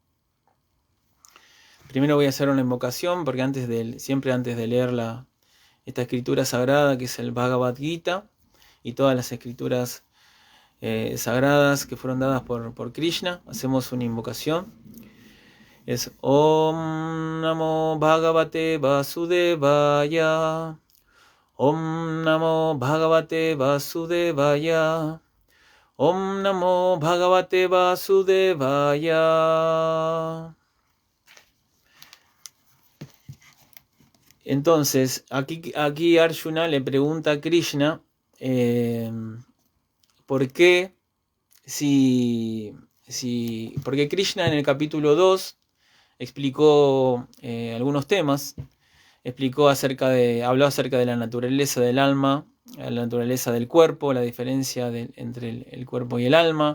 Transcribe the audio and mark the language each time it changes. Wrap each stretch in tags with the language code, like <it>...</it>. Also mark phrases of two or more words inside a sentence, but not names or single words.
<es>Primero voy a hacer una invocación, porque siempre antes de leer esta escritura sagrada que es el Bhagavad Gita y todas las escrituras sagradas que fueron dadas por Krishna, hacemos una invocación.</es> <sa>Es ॐ नमो भगवते वासुदेवाय. ॐ नमो भगवते वासुदेवाय. ॐ नमो भगवते वासुदेवाय.</sa> <es>Entonces, aquí Arjuna le pregunta a Krishna ¿por qué? Porque Krishna en el capítulo 2 explicó algunos temas, habló acerca de la naturaleza del alma, la naturaleza del cuerpo, la diferencia entre el cuerpo y el alma.</es>